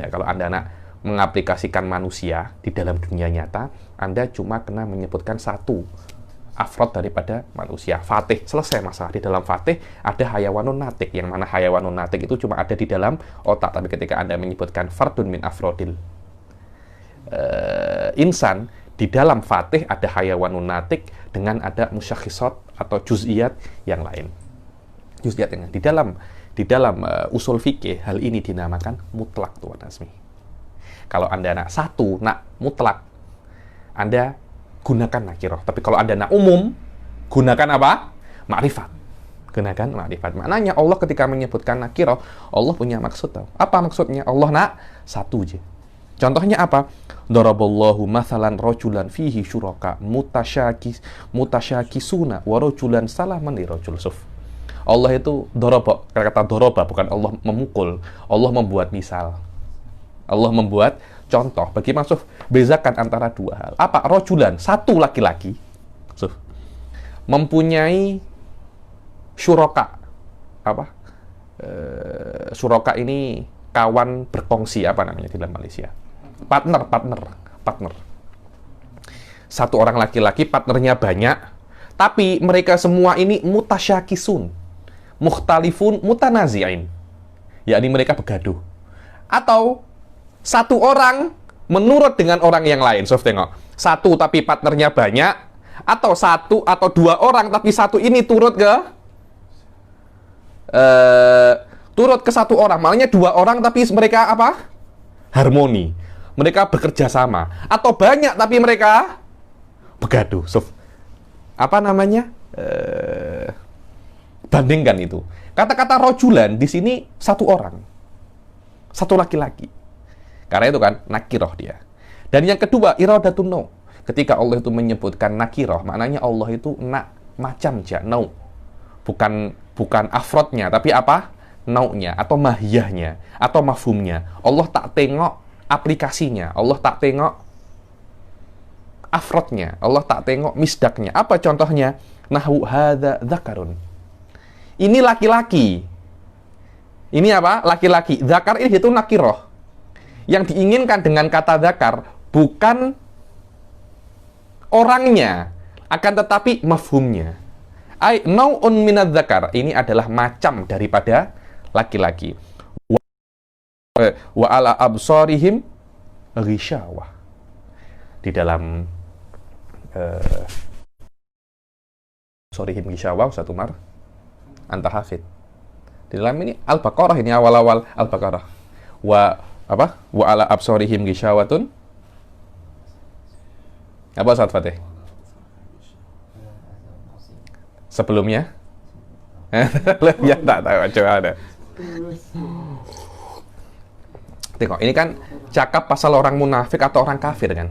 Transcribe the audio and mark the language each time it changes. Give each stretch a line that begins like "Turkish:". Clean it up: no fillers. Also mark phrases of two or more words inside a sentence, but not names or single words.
Malay: Kalau Anda nak mengaplikasikan manusia di dalam dunia nyata, Anda cuma kena menyebutkan satu afrod daripada manusia. Fatih, selesai masalah. Di dalam Fatih ada
Arabic: حيوان ناطق,
Malay: yang mana
Arabic: حيوان ناطق
Malay: itu cuma ada di dalam otak. Tapi ketika Anda menyebutkan
Arabic: فرد من أفراد الإنسان,
Malay: di dalam Fatih ada
Arabic: حيوان ناطق
Malay: dengan ada musyakhisat atau juz'iyat yang lain. Juz'iyat yang lain. Di dalam usul fikih, hal ini dinamakan mutlak, Tuan Azmi. Kalau Anda nak satu, nak mutlak, Anda gunakan nakiroh. Tapi kalau Anda nak umum, gunakan apa? Ma'rifat. Gunakan ma'rifat. Maknanya Allah ketika menyebutkan nakiroh, Allah punya maksud. Apa maksudnya? Allah nak satu je. Contohnya apa?
Arabic: ضرب الله مثلا رجلا فيه شركاء متشاكسون ورجلا سلما لرجل صف.
Malay: Allah itu daraba, kata daraba bukan Allah memukul. Allah membuat misal. Allah membuat contoh. Bagi maksud bezakan antara dua hal. Apa? Rajulan, satu laki-laki mempunyai syuraka. Apa? Syuraka ini kawan berkongsi, apa namanya di dalam Malaysia? Partner. Satu orang laki-laki, partnernya banyak, tapi mereka semua ini
Arabic: متشاكسون مختلفون متنازعين.
Malay: Yakni mereka bergaduh. Atau satu orang menurut dengan orang yang lain. So, tengok. Satu tapi partnernya banyak, atau satu atau dua orang tapi satu ini turut ke satu orang. Maknanya dua orang tapi mereka apa? Harmoni. Mereka bekerja sama. Atau banyak tapi mereka bergaduh. So, apa namanya? Bandingkan itu. Kata-kata rojulan di sini satu orang. Satu laki-laki. Karena itu kan nakiroh dia. Dan yang kedua,
Arabic: إرادة النوع.
Malay: Ketika Allah itu menyebutkan nakiroh, maknanya Allah itu nak macamnya, nau. Bukan afrodnya, tapi apa? Nau'nya, atau mahiyahnya, atau mafhumnya. Allah tak tengok aplikasinya, Allah tak tengok afrodnya, Allah tak tengok misdaknya. Apa contohnya?
Arabic: نحو هذا ذكر.
Malay: Ini laki-laki. Ini apa? Laki-laki. Dzakar ini itu nakiroh. Yang diinginkan dengan kata dzakar bukan orangnya, akan tetapi mafhumnya.
Arabic: أي نوع من الذكر.
Malay: Ini adalah macam daripada laki-laki.
Arabic: وعلى أبصارهم غشاوة.
Malay: Di dalam
Arabic: أبصارهم غشاوة,
Malay: Ustaz Umar,
Arabic: أنت حافظ.
Malay: Di dalam ini Al-Baqarah, ini awal-awal Al-Baqarah.
Arabic: وعلى أبصارهم غشاوة.
Malay: Apa Ustaz Fatih? Sebelumnya? Ya tak tahu, coba ada. Tengok, ini kan cakap pasal orang munafik atau orang kafir kan.